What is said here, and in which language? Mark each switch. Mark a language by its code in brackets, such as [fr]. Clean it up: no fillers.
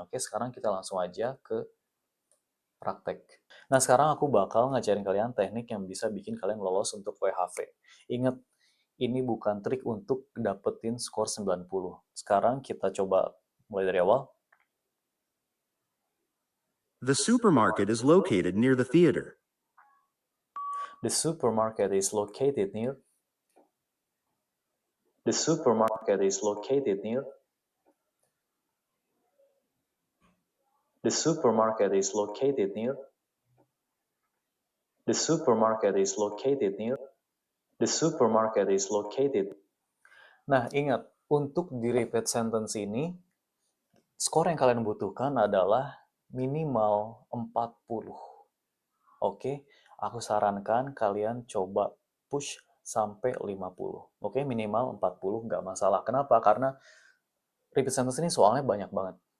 [id] Oke, sekarang kita langsung aja ke praktek. Nah, sekarang aku bakal ngajarin kalian teknik yang bisa bikin kalian lolos untuk WHV. Ingat, ini bukan trik untuk dapetin skor 90. Sekarang kita coba mulai dari awal. [en] The supermarket is located near the theater. The supermarket is located near. The supermarket is located near. The supermarket is located near. The supermarket is located near. The supermarket is located. [id] Nah, ingat, untuk di repeat sentence ini, skor yang kalian butuhkan adalah minimal 40. Oke, aku sarankan kalian coba push sampai 50. Oke, minimal 40 nggak masalah. Kenapa? Karena repeat sentence ini soalnya banyak banget.